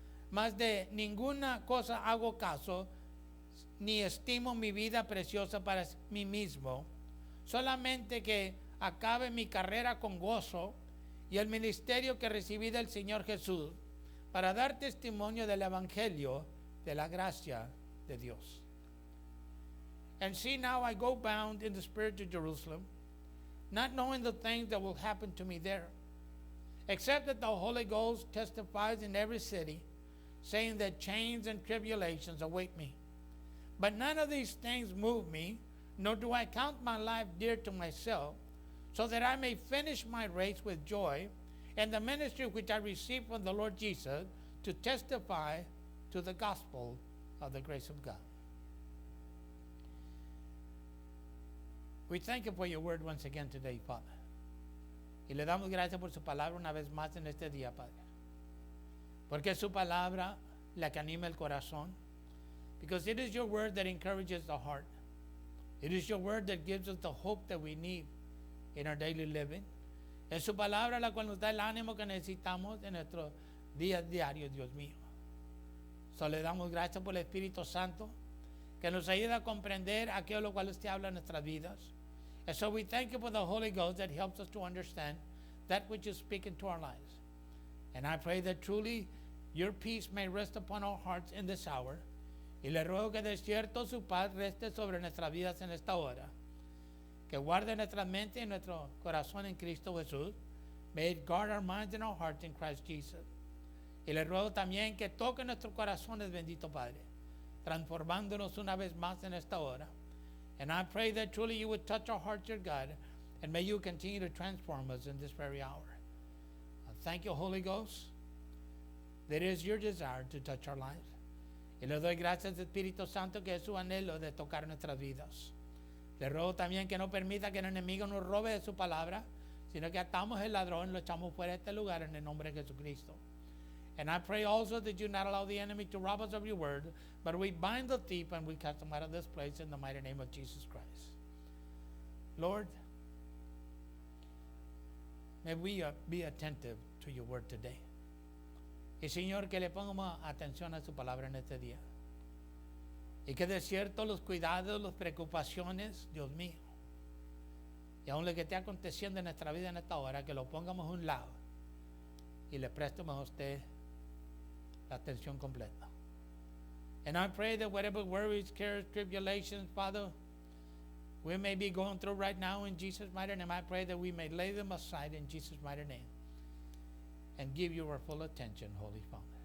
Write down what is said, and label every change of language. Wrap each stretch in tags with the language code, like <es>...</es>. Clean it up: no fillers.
<es>Mas de ninguna cosa hago caso, ni estimo mi vida preciosa para mí mismo, solamente que acabe mi carrera con gozo y el ministerio que recibí del Señor Jesús, para dar testimonio del Evangelio de la gracia de Dios.</es> <en>And see, now I go bound in the Spirit to Jerusalem, not knowing the things that will happen to me there, except that the Holy Ghost testifies in every city, saying that chains and tribulations await me. But none of these things move me, nor do I count my life dear to myself, so that I may finish my race with joy, and the ministry which I received from the Lord Jesus, to testify to the gospel of the grace of God. We thank you for your word once again today, Father.</en> <es>Y le damos gracias por su palabra una vez más en este día, Padre. Porque es su palabra la que anima el corazón.</es> <en>Because it is your word that encourages the heart. It is your word that gives us the hope that we need in our daily living.</en> <es>Es su palabra la cual nos da el ánimo que necesitamos en nuestro día diario, Dios mío. So le damos gracias por el Espíritu Santo que nos ayuda a comprender aquello lo cual usted habla en nuestras vidas.</es> <en>And so we thank you for the Holy Ghost that helps us to understand that which is speaking to our lives. And I pray that truly your peace may rest upon our hearts in this hour.</en> <es>Y le ruego que de cierto su paz reste sobre nuestras vidas en esta hora. Que guarde nuestra mente y nuestro corazón en Cristo Jesús.</es> <en>May it guard our minds and our hearts in Christ Jesus.</en> <es>Y le ruego también que toque nuestros corazones, bendito Padre, transformándonos una vez más en esta hora.</es> <en>And I pray that truly you would touch our hearts, dear God, and may you continue to transform us in this very hour. Thank you, Holy Ghost, that it is your desire to touch our lives.</en> <es>Y le doy gracias, Espíritu Santo, que es su anhelo de tocar nuestras vidas. Le ruego también que no permita que el enemigo nos robe de su palabra, sino que atamos el ladrón y lo echamos fuera de este lugar en el nombre de Jesucristo.</es> <en>And I pray also that you not allow the enemy to rob us of your word, but we bind the thief and we cast him out of this place in the mighty name of Jesus Christ. Lord, may we be attentive to your word today.</en> <es>Y Señor, que le pongamos atención a su palabra en este día. Y que de cierto los cuidados, las preocupaciones, Dios mío, y aún lo que esté aconteciendo en nuestra vida en esta hora, que lo pongamos a un lado y le prestemos a usted la atención completa.</es> <en>And I pray that whatever worries, cares, tribulations, Father, we may be going through right now in Jesus' mighty name, I pray that we may lay them aside in Jesus' mighty name and give you our full attention, Holy Father.</en>